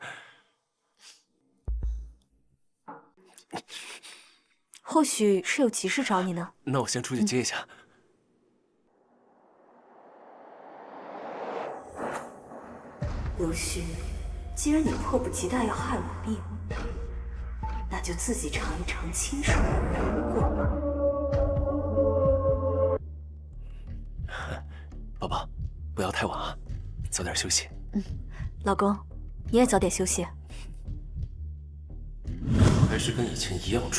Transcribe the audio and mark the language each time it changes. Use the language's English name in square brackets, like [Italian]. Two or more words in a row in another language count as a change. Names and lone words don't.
[Chinese] 或許是有急事找你呢。那我先出去接一下。刘旭，既然你迫不及待要害我灭我，那就自己嘗一嘗親手的苦果吧。寶寶，不要太晚啊，早點休息。老公，你也早點休息。還是跟以前一樣蠢。